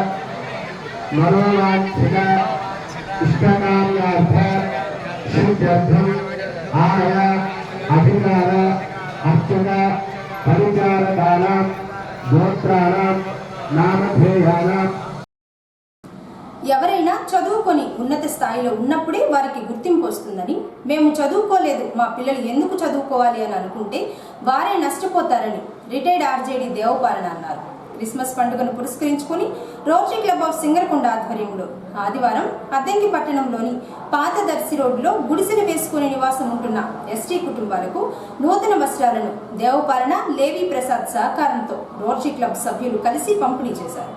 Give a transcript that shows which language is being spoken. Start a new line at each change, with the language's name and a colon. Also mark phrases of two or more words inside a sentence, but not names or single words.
Sanskrit: इष्टकाम्यार्थ सिद्ध्यर्थं आय अधिकार अर्चक परिचारकानां गोत्राणां नामधेयानां
Telugu: ఎవరైనా చదువుకొని ఉన్నత స్థాయిలో ఉన్నప్పుడే వారికి గుర్తింపు వస్తుందని, మేము చదువుకోలేదు మా పిల్లలు ఎందుకు చదువుకోవాలి అని అనుకుంటే వారే నష్టపోతారని రిటైర్డ్ ఆర్జేడీ దేవపాలన అన్నారు. క్రిస్మస్ పండుగను పురస్కరించుకుని రోటరీ క్లబ్ ఆఫ్ సింగరకొండ ఆధ్వర్యంలో ఆదివారం అద్దంకి పట్టణంలోని పాత దర్శి రోడ్డులో గుడిసెలు వేసుకుని నివాసం ఉంటున్న ఎస్టీ కుటుంబాలకు నూతన వస్త్రాలను దేవపాలన లేవి ప్రసాద్ సహకారంతో రోటరీ క్లబ్ సభ్యులు కలిసి పంపిణీ చేశారు.